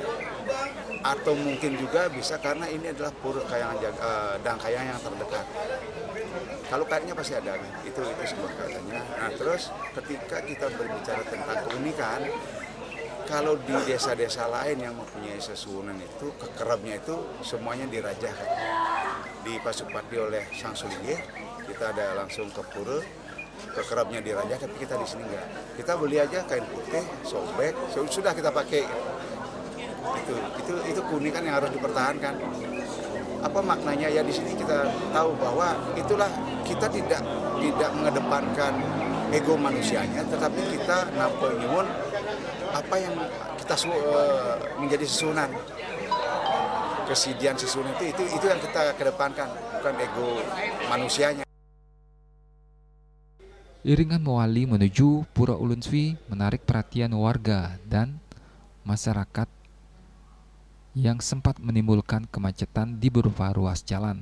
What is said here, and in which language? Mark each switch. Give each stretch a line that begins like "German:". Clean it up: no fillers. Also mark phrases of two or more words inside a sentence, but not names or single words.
Indonesian: Atau mungkin juga bisa karena ini adalah pura Dangkayang yang terdekat. Kalau kaitnya pasti ada, itu sebuah katanya. Nah, terus ketika kita berbicara tentang keunikan, kalau di desa-desa lain yang mempunyai sesunan itu, kekerabnya itu semuanya dirajahkan. Dipasupati oleh Sang Sulinggih, kita ada langsung ke pura, kekerabnya dirajah, tapi kita di sini enggak. Kita beli aja kain putih, sobek, sudah kita pakai. Itu keunikan yang harus dipertahankan. Apa maknanya ya? Di sini kita tahu bahwa itulah kita tidak mengedepankan ego manusianya, tetapi kita nampak nyuwun apa yang kita menjadi sesunan, kesidian sesunan itu yang kita kedepankan, bukan ego manusianya. Iringan mewali menuju Pura Ulun Sui menarik perhatian warga dan masyarakat yang sempat menimbulkan kemacetan di beberapa ruas jalan.